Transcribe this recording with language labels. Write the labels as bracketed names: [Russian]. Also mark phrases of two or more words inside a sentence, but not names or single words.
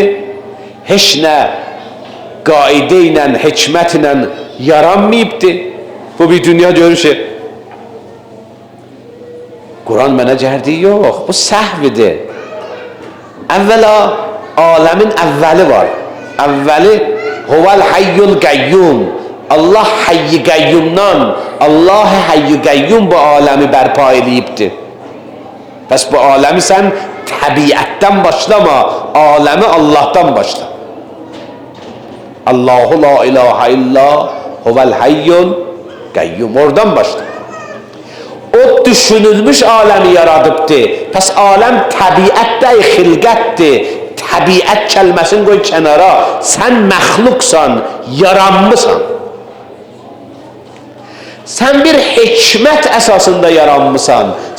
[Azerbaijani] Heç nə qaidə ilə, hikmət ilə yaranmayıbdır. Bu bir dünya görüşü. Qur'an mənə cəhərdiyi yox, bu səhvidir. Əvvəla aləmin əvvəli var. Əvvəli [Arabic] هو الحي القيوم. [Azerbaijani] Allah hayy qayyumdan, Allah [Arabic] حي قيوم [Azerbaijani] bu aləmi bərpa eləyibdir. Bəs bu aləmi sən təbiətdən başlama, aləmi Allah'tan başla. [Arabic] الله لا إله إلا هو الحي القيوم. [Azerbaijani] Oradan başla. O düşünülmüş aləmi yaradıbdır. Pəs aləm təbiətdə xilqətdir. Təbiət kəlməsini qoy kənara. Sən məxluqsan, yaranmısan. Sən bir hikmət əsasında yaranmısan.